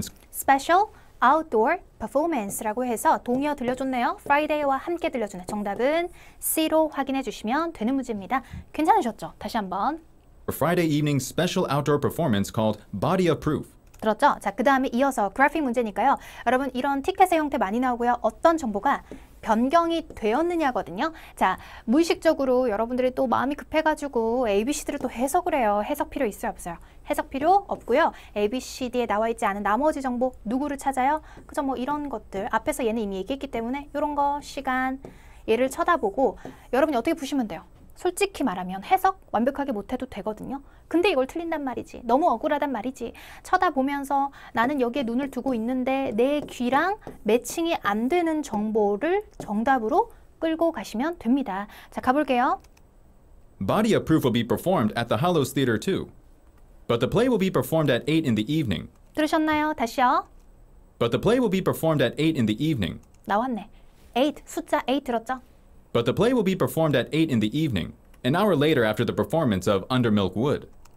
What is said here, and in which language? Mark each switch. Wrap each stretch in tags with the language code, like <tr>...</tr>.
<en>Special Outdoor Performance</en> <ko>라고 해서 동의어 들려줬네요. Friday와 함께 들려주네. 정답은 C로 확인해 주시면 되는 문제입니다. 괜찮으셨죠? 다시 한번.</ko> <en>Friday evening's special outdoor performance called Body of Proof.</en> <ko>들었죠? 자, 그 다음에 이어서 그래픽 문제니까요. 여러분 이런 티켓의 형태 많이 나오고요. 어떤 정보가 변경이 되었느냐거든요. 자, 무의식적으로 여러분들이 또 마음이 급해가지고 ABCD를 또 해석을 해요. 해석 필요 있어요? 없어요? 해석 필요 없고요. ABCD에 나와 있지 않은 나머지 정보 누구를 찾아요? 그죠? 뭐 이런 것들 앞에서 얘는 이미 얘기했기 때문에 이런 거 시간 얘를 쳐다보고 여러분이 어떻게 보시면 돼요? 솔직히 말하면 해석 완벽하게 못해도 되거든요. 근데 이걸 틀린단 말이지. 너무 억울하단 말이지. 쳐다보면서 나는 여기에 눈을 두고 있는데 내 귀랑 매칭이 안 되는 정보를 정답으로 끌고 가시면 됩니다. 자, 가볼게요.</ko> <en>Body of Proof will be performed at the Hallows Theater too. But the play will be performed at 8 in the evening.</en> <ko>들으셨나요? 다시요.</ko> <en>But the play will be performed at 8 in the evening.</en> <ko>나왔네. 8, 숫자 8 들었죠?</ko> <en>But the play will be performed at 8 in the evening, an hour later after the performance of Under Milk Wood.</en>